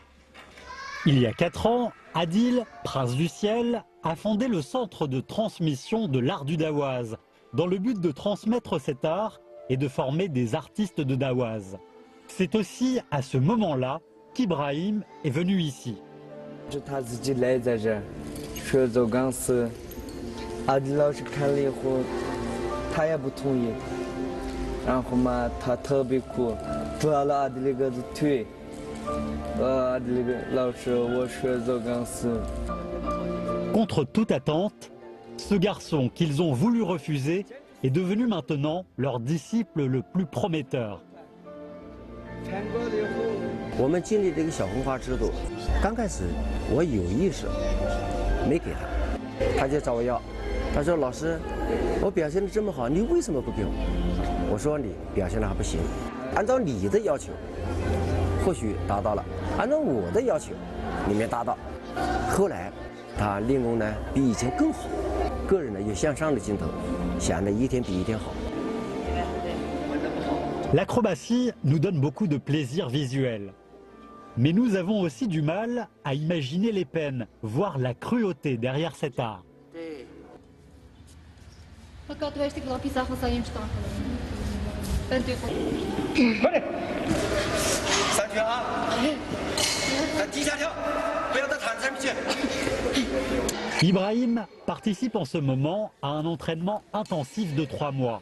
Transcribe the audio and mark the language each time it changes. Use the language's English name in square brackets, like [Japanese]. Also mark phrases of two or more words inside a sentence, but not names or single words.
[French] Il y a 4 ans, Adil, prince du ciel, a fondé le centre de transmission de l'art du dawaz, dans le but de transmettre cet art et de former des artistes de dawaz. C'est aussi à ce moment-là qu'Ibrahim est venu ici. [Chinese] 是他自己来在这儿学走钢丝，阿迪老师看了以后，他也不同意，然后嘛，他特别哭，抓了阿迪那个腿，阿迪那个老师，我学走钢丝。 [French] Contre toute attente, ce garçon qu'ils ont voulu refuser est devenu maintenant leur disciple le plus prometteur. [Chinese] 我们建立这个小红花制度，刚开始我有意识没给他，他就找我要，他说老师，我表现的这么好，你为什么不给我？我说你表现的还不行，按照你的要求，或许达到了，按照我的要求，你没达到。后来他练功呢比以前更好，个人呢有向上的劲头，想的一天比一天好。 [French] L'acrobatie nous donne beaucoup de plaisir visuel. Mais nous avons aussi du mal à imaginer les peines, voire la cruauté derrière cet art. Ibrahim participe en ce moment à un entraînement intensif de 3 mois.